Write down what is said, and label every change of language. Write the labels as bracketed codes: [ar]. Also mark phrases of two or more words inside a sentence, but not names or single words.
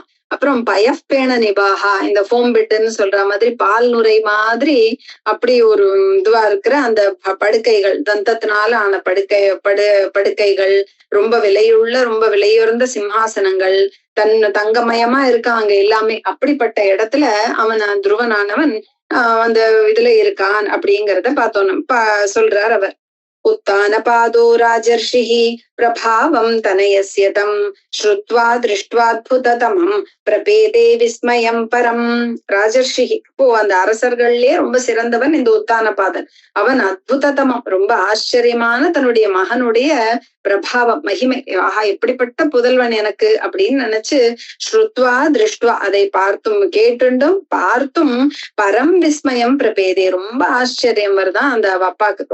[ta] அப்புறம் பயப்பேண நிபாகா, இந்த ஃபோம் பெட்டுன்னு சொல்ற மாதிரி பால் நுரை மாதிரி அப்படி ஒரு இதுவா இருக்கிற அந்த படுக்கைகள், தந்தத்தினால ஆன படுக்கைகள், ரொம்ப விலையுயர்ந்த சிம்ஹாசனங்கள், தங்கமயமா இருக்காங்க எல்லாமே. அப்படிப்பட்ட இடத்துல அவன் துருவனானவன் அந்த இதுல இருக்கான் அப்படிங்கிறத பார்த்தோம் சொல்றார் அவர். [sa] उत्तानपादो राजर्षिः प्रभावं तनयस्य तं श्रुत्वा दृष्ट्वाद्भुततमं प्रपेदे विस्मयं பரம். [ta] ராஜர்ஷிஹி, இப்போ அந்த அரசர்கள்லயே ரொம்ப சிறந்தவன் இந்த உத்தானபாதன். அவன் அத்புததமம், ரொம்ப ஆச்சரியமான தன்னுடைய மகனுடைய பிரபாவம், மகிமை, ஆஹா எப்படிப்பட்ட புதல்வன் எனக்கு அப்படின்னு நினைச்சு [sa] श्रुत्वा दृष्ट्वा, [ta] அதை பார்த்தும் கேட்டுண்டும் பார்த்தும் [sa] परम् विस्मयम् प्रपेदे, [ta] ரொம்ப ஆச்சரியம் வருதான் அந்த அப்பாக்கு.